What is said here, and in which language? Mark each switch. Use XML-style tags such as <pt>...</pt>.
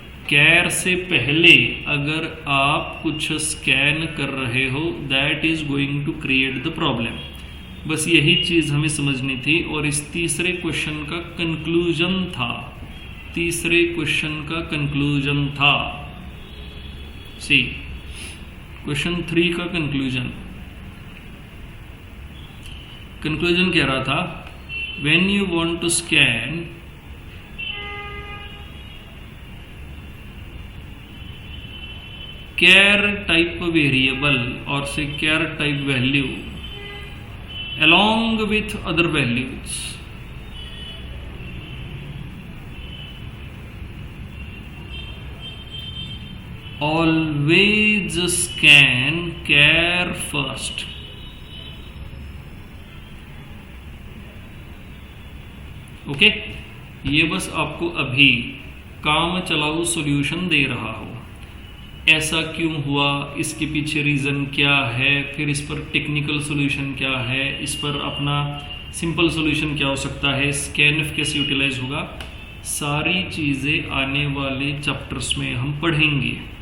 <hi>कैर से पहले अगर आप कुछ स्कैन कर रहे हो</hi> <en>That is going to create the problem.</en> <hi>बस यही चीज हमें समझनी थी और इस तीसरे क्वेश्चन का कंक्लूजन था, तीसरे क्वेश्चन का कंक्लूजन था। सी क्वेश्चन 3 का कंक्लूजन कह रहा था</hi> <en>When you want to scan char type variable or say char type value along with other values, always scan char first।</en> <hi>Okay, ये बस आपको अभी काम चलाऊ सॉल्यूशन दे रहा हो, ऐसा क्यों हुआ, इसके पीछे रीज़न क्या है, फिर इस पर टेक्निकल सॉल्यूशन क्या है, इस पर अपना सिंपल सॉल्यूशन क्या हो सकता है, स्कैनफ कैसे यूटिलाइज होगा, सारी चीज़ें आने वाले चैप्टर्स में हम पढ़ेंगे।</hi>